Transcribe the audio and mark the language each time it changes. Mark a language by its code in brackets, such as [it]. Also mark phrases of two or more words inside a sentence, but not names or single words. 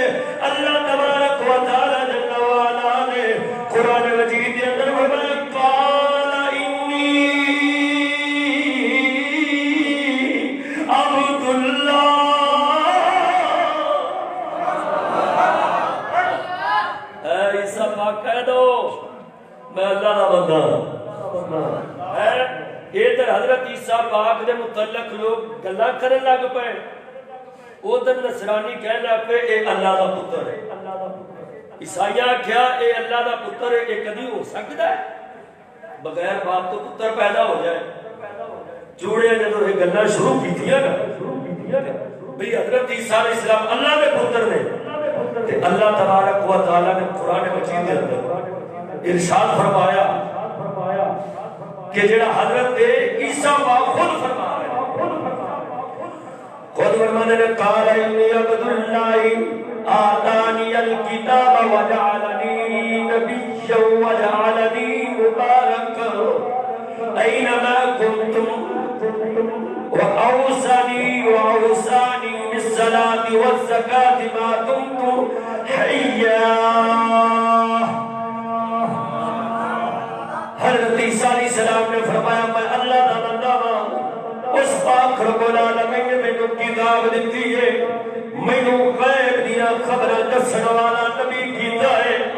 [ar] اللہ تبارک و تعالی جل وعلا [ur] نے قرآن مجید کے اندر فرمایا [ar] قال انی عبد اللہ، [ur] اے عیسیٰ پاک کہہ دو میں اللہ کا بندہ ہے۔ [pa] ادھر حضرت عیسیٰ پاک دے متعلق لوگ گلاں کرن لگ پئے، ادھر نصرانی کہن لگ پئے اے اللہ دا پتر ہے۔ عیسائیاں کیا اے اللہ دا پتر ہے، اے کدی ہو سکتا ہے بغیر باپ تو پتر پیدا ہو جائے؟ جوڑے جدو یہ گلاں شروع کیتیاں نا بھئی حضرت عیسیٰ [ar] علیہ السلام [pa] اللہ دے پتر نے تے [ar] اللہ تبارک و تعالی [pa] نے قرآن مجید کے اندر ارشاد فرمایا کہ جڑا حضرت عیسیٰ پاک خود فرما رہے ہیں، خود فرمانے نے [ar] قال انی عبد اللہ آتانی الکتاب وجعلنی نبیا وجعلنی مبارکا اینما کنتم وأوصاني بالصلاة والزكاة ما دمت حيا. [pa] حضرت عیسیٰ [ar] علیہ السلام [pa] نے فرمایا میں اللہ دا بندہ ہاں، اس پاک [ar] رب العالمین [pa] نے مینوں کتاب دتی ہے، مینوں غیب دیاں خبراں دسن والا نبی کیتا ہے.